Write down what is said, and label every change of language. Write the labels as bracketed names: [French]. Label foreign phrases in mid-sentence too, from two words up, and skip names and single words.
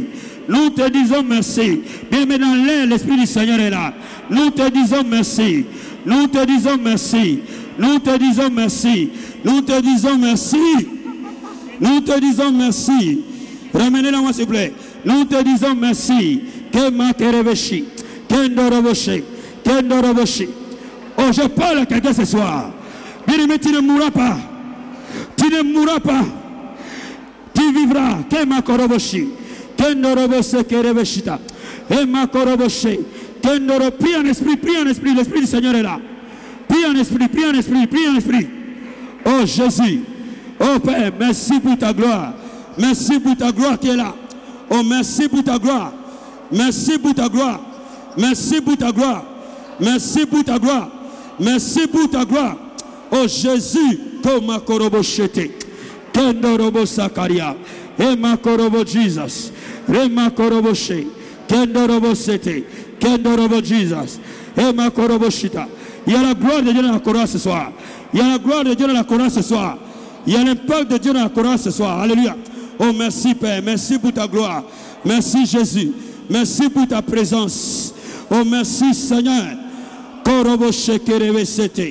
[French] Nous te disons merci. Bien, mais dans l'air, l'Esprit du Seigneur est là. Nous te disons merci. Nous te disons merci. Nous te disons merci. Nous te disons merci. Nous te disons merci. Ramenez-la moi s'il vous plaît. Nous te disons merci. Kema kerebeshi. Kendoroboshi. Kendoroboshi. Oh, je parle à quelqu'un ce soir. Bien, mais tu ne mourras pas. Tu ne mourras pas. Tu vivras. Kemakoroboshi. Kendorobose kerebeshita. Emakoroboshe. Kendoro. Prie en esprit, prie en esprit. L'esprit du Seigneur est là. Prie en esprit, prie en esprit, prie en esprit. Oh Jésus. Oh Père, merci pour ta gloire. Merci pour ta gloire qui est là. Oh, merci pour ta gloire. Merci pour ta gloire. Merci pour ta gloire. Merci pour ta gloire. Merci pour ta gloire. Oh Jésus, Toma Korobo Shete, Kendorobo Sakaria, Ema Korobo Jesus, Rema Korobo She, Kendorobo Sete, Kendorobo Jesus, Ema Korobo Shita. Il y a la gloire de Dieu dans la Korah ce soir. Il y a la gloire de Dieu dans la Korah ce soir. Il y a l'impact de Dieu dans la Korah ce soir. Alléluia. Oh merci Père, merci pour ta gloire. Merci Jésus. Merci pour ta présence. Oh merci Seigneur. Korobo Shekerebe Sete.